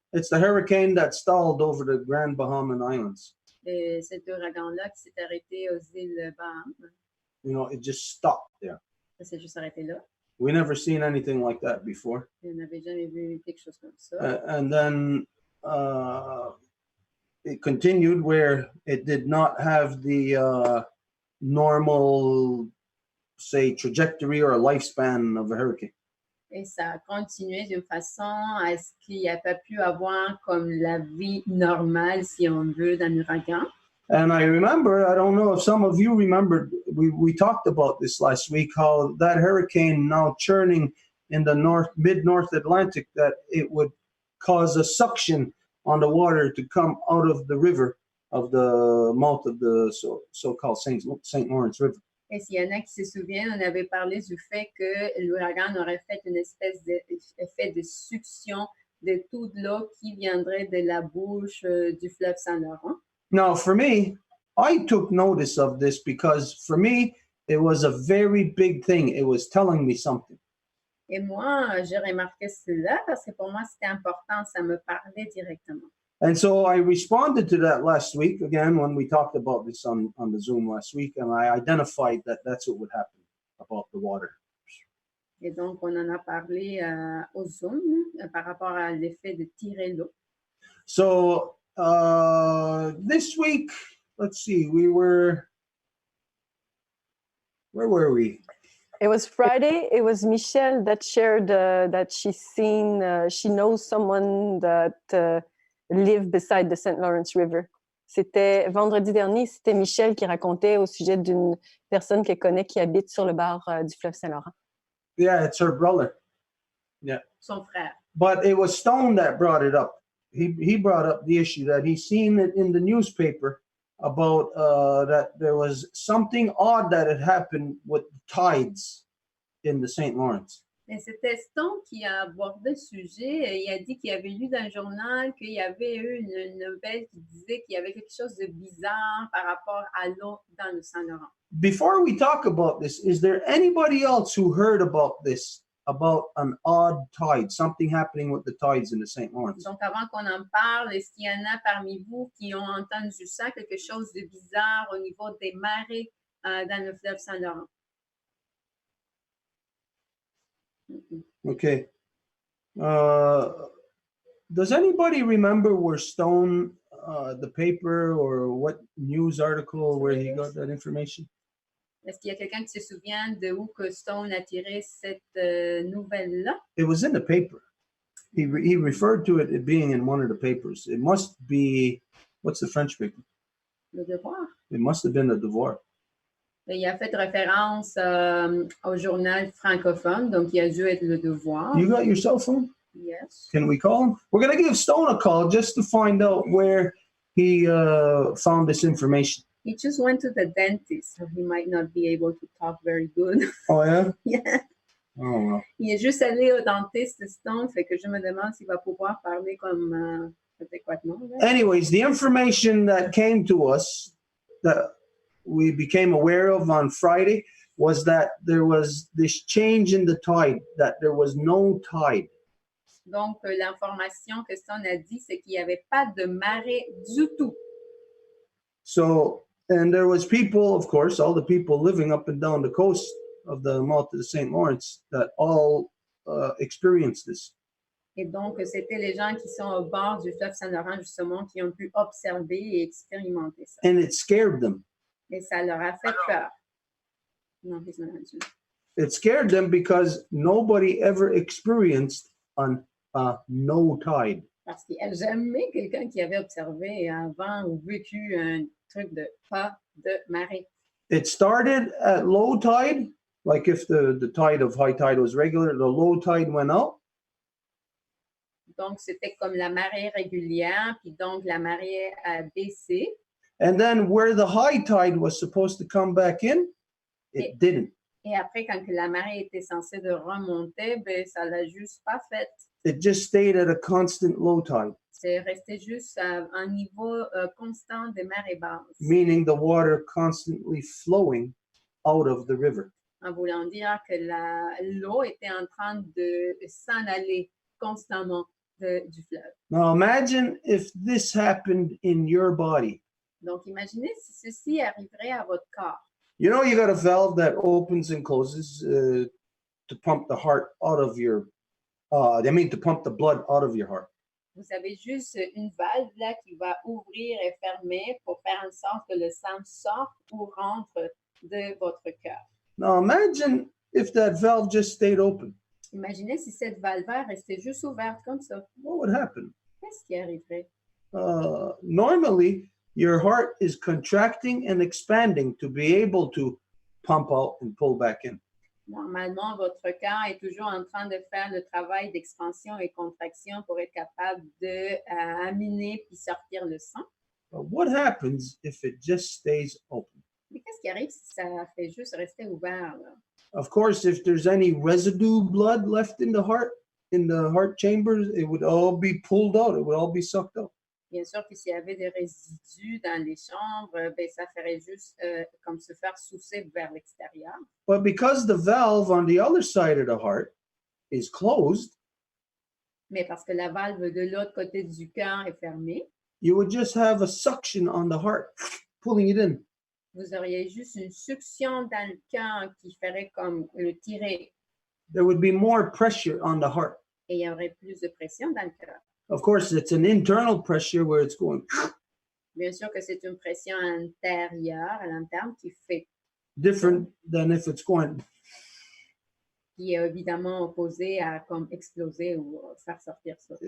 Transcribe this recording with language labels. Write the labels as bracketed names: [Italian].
[English] It's the hurricane that stalled over the Grand Bahamian Islands. [French] Et cet ouragan-là qui s'est arrêté aux îles Bahamas. [English] You know, it just stopped there. [French] Ça s'est juste arrêté là. [English] We never seen anything like that before. [French] On n'avait jamais vu quelque chose comme ça. [English] And then it continued where it did not have the normal, say, trajectory or a lifespan of a hurricane. [French] Et ça a continué d'une façon à ce qu'il n'y a pas pu avoir comme la vie normale, si on veut, d'un ouragan. [English] And I remember, I don't know if some of you remembered, we talked about this last week, how that hurricane now churning in the mid-North Atlantic, that it would cause a suction on the water to come out of the river of the mouth of the so-called St. Lawrence River. [French] Et s'il y en a qui se souviennent, on avait parlé du fait que l'ouragan aurait fait une espèce d'effet de succion de toute l'eau qui viendrait de la bouche du fleuve Saint-Laurent. [English] Now, for me, I took notice of this because for me, it was a very big thing. It was telling me something. [French] Et moi, j'ai remarqué cela parce que pour moi, c'était important, ça me parlait directement. [English] And so I responded to that last week, again, when we talked about this on the Zoom last week, and I identified that that's what would happen about the water. [French] Et donc, on en a parlé au Zoom par rapport à l'effet de tirer l'eau. [English] So this week, let's see, where were we? It was Friday. It was Michelle that shared that she knows someone that live beside the St. Lawrence River. [French] C'était vendredi dernier, c'était Michelle qui racontait au sujet d'une personne qu'elle connaît qui habite sur le bord du fleuve Saint-Laurent. [English] Yeah, it's her brother. Yeah. [French] Son frère. [English] But it was Stone that brought it up. He brought up the issue that he seen it in the newspaper about that there was something odd that had happened with tides in the St. Lawrence. [French] Et c'était Stone qui a abordé le sujet. Il a dit qu'il avait lu dans le journal qu'il y avait eu une nouvelle qui disait qu'il y avait quelque chose de bizarre par rapport à l'eau dans le Saint-Laurent. [English] Before we talk about this, is there anybody else who heard about this, about an odd tide, something happening with the tides in the St. Lawrence? [French] Donc, avant qu'on en parle, est-ce qu'il y en a parmi vous qui ont entendu ça, quelque chose de bizarre au niveau des marées dans le fleuve Saint-Laurent? [English] Okay. Does anybody remember where Stone, the paper or what news article where he got that information? [French] Est-ce qu'il y a quelqu'un qui se souvient de où que Stone a tiré cette nouvelle-là? [English] It was in the paper. He referred to it being in one of the papers. It must be, what's the French paper? [French] Le Devoir. [English] It must have been the Devoir. [French] Et il a fait référence au journal francophone, donc il a dû être Le Devoir. [English] You got your cell phone? Yes. Can we call him? We're going to give Stone a call just to find out where he found this information. He just went to the dentist, so he might not be able to talk very good. Oh, yeah? Yeah. Oh, well. [French] Il est juste allé au dentiste, Stone, fait que je me demande s'il va pouvoir parler comme adéquatement. Là. [English] Anyways, the information that came to us that we became aware of on Friday was that there was this change in the tide, that there was no tide. [French] Donc, l'information que Stone a dit, c'est qu'il n'y avait pas de marée du tout. [English] So, and there was people, of course, all the people living up and down the coast of the mouth of the St. Lawrence that all experienced this. [French] Et donc, c'était les gens qui sont au bord du fleuve Saint-Laurent, justement, qui ont pu observer et expérimenter ça. [English] And it scared them. [French] Et ça leur a fait peur. Non, [English] he's not answering. It scared them because nobody ever experienced on no tide. [French] Parce qu'il n'y a jamais quelqu'un qui avait observé avant ou vécu un truc de pas de marée. [English] It started at low tide, like if the tide of high tide was regular, the low tide went out. [French] Donc, c'était comme la marée régulière, puis donc la marée a baissé. [English] And then where the high tide was supposed to come back in, it didn't. [French] Et après, quand que la marée était censée de remonter, ben, ça l'a juste pas fait. [English] It just stayed at a constant low tide, [French] C'est resté juste à un niveau constant de marée basse. [English] meaning the water constantly flowing out of the river. [French] En voulant dire que l'eau était en train de s'en aller constamment du fleuve. [English] Now imagine if this happened in your body. [French] Donc, imaginez si ceci arriverait à votre corps. [English] You know, you got a valve that opens and closes to pump the heart out of your, to pump the blood out of your heart. [French] Vous avez juste une valve là qui va ouvrir et fermer pour faire en sorte que le sang sorte ou rentre de votre cœur. [English] Now imagine if that valve just stayed open. [French] Imaginez si cette valve restait juste ouverte comme ça. [English] What would happen? [French] Qu'est-ce qui arriverait? [English] Normally, your heart is contracting and expanding to be able to pump out and pull back in. [French] Normalement, votre cœur est toujours en train de faire le travail d'expansion et contraction pour être capable d'amener puis sortir le sang. [English] But what happens if it just stays open? [French] Mais qu'est-ce qui arrive si ça fait juste rester ouvert, là? [English] Of course, if there's any residue blood left in the heart chambers, it would all be pulled out. It would all be sucked out. [French] Bien sûr que s'il y avait des résidus dans les chambres, ben, ça ferait juste comme se faire souffler vers l'extérieur. [English] But because the valve on the other side of the heart is closed, [French] Mais parce que la valve de l'autre côté du cœur est fermée, [English] you would just have a suction on the heart, pulling it in. [French] vous auriez juste une succion dans le cœur qui ferait comme le tirer. [English] There would be more pressure on the heart. [French] Et il y aurait plus de pression dans le cœur. [English] Of course, it's an internal pressure where it's going [French] Bien sûr que c'est une pression intérieure, à l'interne, qui [English] different than if it's going. [French] qui est évidemment opposée à comme exploser ou faire sortir ça.